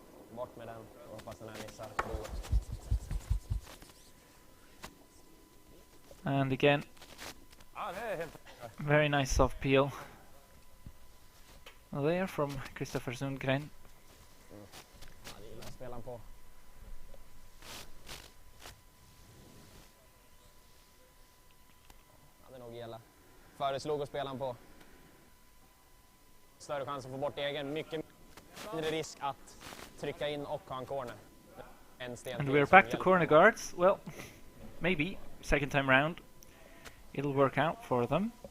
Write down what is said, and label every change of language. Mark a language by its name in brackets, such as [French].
[Swedish] Bort med den. Hoppas den här missar. [English] And again, very nice soft peel there from Christopher Sundgren. [Swedish] Ja, det gillar spelaren på. Hade nog gilla. Föreslog att spela på. Större chans att få bort egen. Mycket mindre risk att trycka in och ha en corner. En sten. [English] And we're back to corner guards. Well, maybe second time round it'll work out for them.